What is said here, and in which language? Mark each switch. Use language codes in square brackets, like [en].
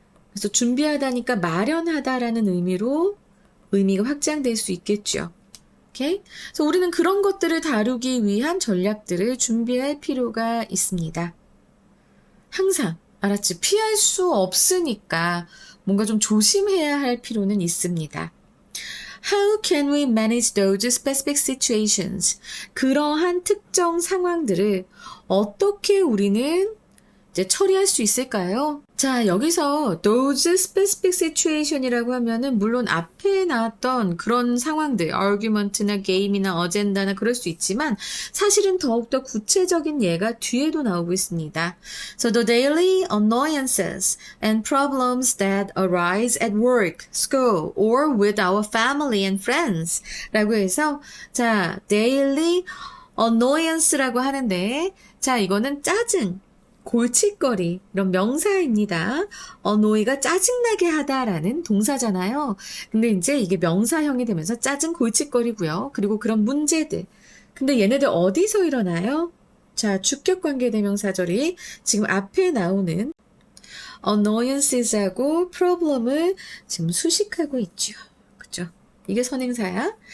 [ko] 그래서 준비하다니까 마련하다라는 의미가 확장될 수 있겠죠. 오케이? 그래서 우리는 그런 것들을 다루기 위한 전략들을 준비할 필요가 있습니다. 항상, 알았지? 피할 수 없으니까 뭔가 좀 조심해야 할 필요는 있습니다. [en] How can we manage those specific situations? [ko] 그러한 특정 상황들을 어떻게 우리는 이제 처리할 수 있을까요? 자, 여기서 [en] those specific situation [ko] 이라고 하면은 물론 앞에 나왔던 그런 상황들, argument나 game이나 agenda나 그럴 수 있지만 사실은 더욱더 구체적인 예가 뒤에도 나오고 있습니다. [en] So the daily annoyances and problems that arise at work, school, or with our family and friends [ko] 라고 해서 자, daily annoyance라고 하는데 자, 이거는 짜증, 골칫거리 이런 명사입니다. annoy가 짜증나게 하다라는 동사잖아요. 근데 이제 이게 명사형이 되면서 짜증 골칫거리고요. 그리고 그런 문제들. 근데 얘네들 어디서 일어나요? 자, 주격관계대명사절이 지금 앞에 나오는 annoyances하고 problem을 지금 수식하고 있죠. 그죠? 이게 선행사야.